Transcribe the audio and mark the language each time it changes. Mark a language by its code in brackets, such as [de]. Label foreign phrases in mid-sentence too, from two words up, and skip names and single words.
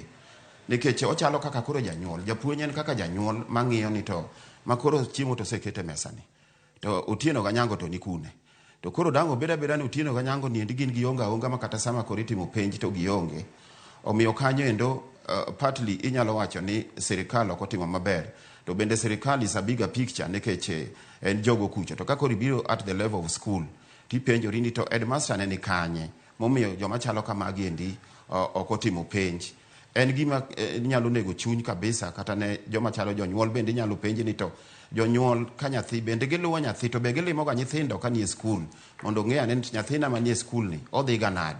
[luo] Nikech ochalo kaka koro janyuol, japuonj en kaka janyuol mang'iyo ni to makoro chiemo to sekete mesani to otieno ga nyango to ni kune. to koro dango beda ni utino kanyango ni gin gionga ma kata sama koro itimo penj to gionge. Omiyo kanyo endo partly inyalo wacho ni sirikal ok otimo maber, to bende sirikal [en] is a bigger picture [luo] nikech en jogo kucho. To kako ribiro [en] at the level of school [luo] tipenjori ni to headmaster ne ni kanye momiyo joma chalo kamagi endi ok otimo penj. En gima nyalo nego chuny kabisa, kata ne joma chalo jonyuol bende nyalo penji ni to jonyuol ka nyathi bende giluwo nyathi to be gilimo ga nyithindo ka nie skul mondo ng'e ane nyathina manie skul ni odhi ga nade.